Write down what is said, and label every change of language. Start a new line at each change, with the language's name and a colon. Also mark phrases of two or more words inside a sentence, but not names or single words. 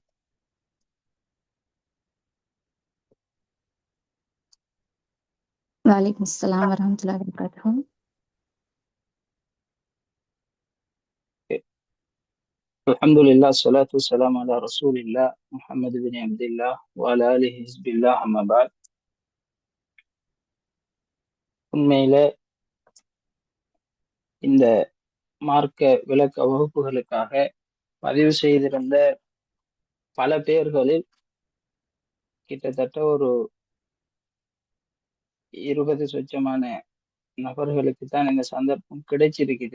Arabic: وعليكم السلام ورحمة الله وبركاته. الحمد لله الصلاة والسلام على رسول الله محمد بن عبد الله وعلى آله حزب الله أما بعد.
Tamil: உண்மையில இந்த மார்க்க விளக்க வகுப்புகளுக்காக பதிவு செய்திருந்த பல பேர்களில் கிட்டத்தட்ட ஒரு 20 சொச்சமான நபர்களுக்கு தான் இந்த சந்தர்ப்பம் கிடைச்சிருக்குது.